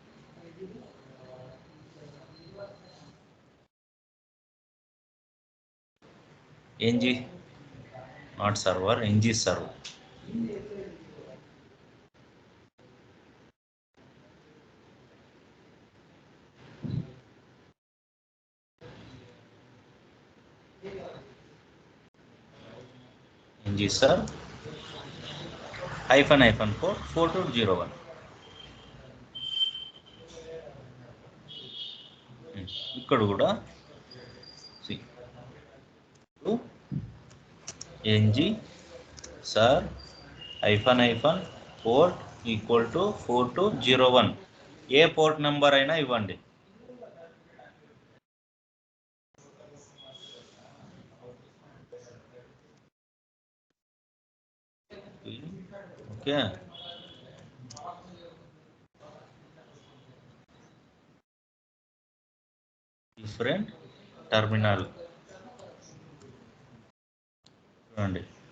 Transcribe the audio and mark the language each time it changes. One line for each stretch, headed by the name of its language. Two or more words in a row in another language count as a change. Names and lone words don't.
English: ng not server, ng-serve. ng-serve -port 4201.
Telugu: ఇక్కడ కూడా
English: ng-serve -port equal to
Telugu: 4201. ఏ
English: port number
Telugu: అయినా ఇవ్వండి. ఓకే,
English: different terminal
Telugu: చూడండి.